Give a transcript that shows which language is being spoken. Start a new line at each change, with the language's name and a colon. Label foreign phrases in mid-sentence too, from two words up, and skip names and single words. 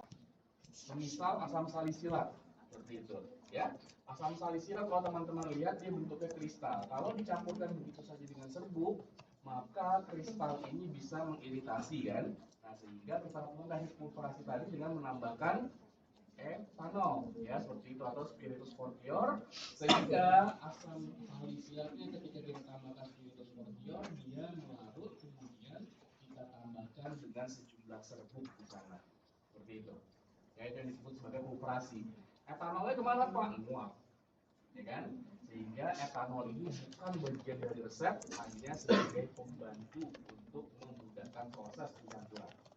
Indonesian: Misal asam salisilat seperti itu, ya. Asam salisilat kalau teman-teman lihat dia bentuknya kristal. Kalau dicampurkan begitu saja dengan serbuk, maka kristal ini bisa mengiritasi kan. Nah, sehingga kita lakukan teknik filtrasi tadi dengan menambahkan etanol, ya seperti itu, atau
Latin: spiritus fortior,
Indonesian: sehingga asam salisilatnya ketika kita tambahkan
Latin: spiritus fortior
Indonesian: dia melarut, kemudian kita tambahkan dengan sejumlah serbuk di sana, seperti itu. Ya, itu yang disebut sebagai filtrasi. Etanolnya kemana Pak? Menguap, ya kan? Sehingga etanol ini bukan bagian dari resep, hanya sebagai pembantu untuk memudahkan proses pencampuran.